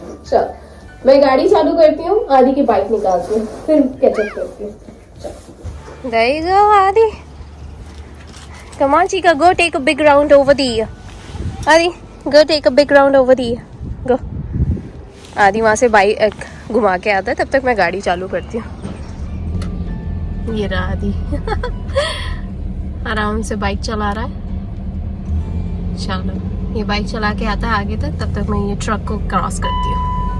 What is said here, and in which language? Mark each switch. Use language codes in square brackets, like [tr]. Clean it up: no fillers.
[hi] चल मैं गाड़ी चालू करती हूँ, आदि की बाइक निकालती हूँ, फिर कैचअप करती हूँ. [en] There you go, Adi. Come on, Chica, go take a big round over there. Adi, go take a big round over there. Go. [hi] आदि वहाँ से बाइक घुमा के आता है, तब तक मैं गाड़ी चालू करती हूँ. ये रहा आदि आराम से बाइक चला रहा है। चलो ये बाइक चला के आता है आगे तक, तब तक मैं ये ट्रक को क्रॉस करती हूँ।